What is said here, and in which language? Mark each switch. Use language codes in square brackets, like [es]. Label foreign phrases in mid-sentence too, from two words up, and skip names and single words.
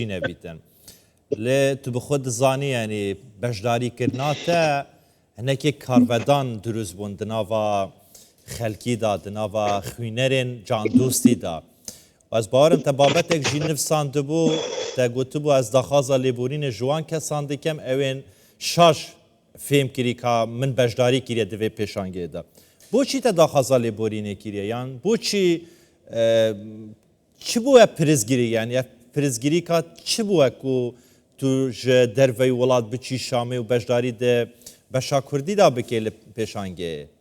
[ku] نەبیتن لێ تو بخۆ دزانی ینی بەشداریکردناتە هەنێکێک کارڤەدان دروست بوون دناوا خەلکیدا دناوا خوێنەرێن جاندۆستیدا ئەس باوەرم تە بابەتێک ژی نفساندبوو تە گوتبوو ئەس داخوازە لێبوورینە ژوان کەسان دکەم ئەوێن شاش فێم کری کا من بەشداری کریە divê pêşangê de بۆچی te daxwaza lêborînê kiriye yan بۆچی çi bû ev pirizgirî yani ev pirizgirîka çi bû ku tu ji derveyî welat biçî Şamê û beşdarî de beşa Kurdî da bikê li pêşangeyê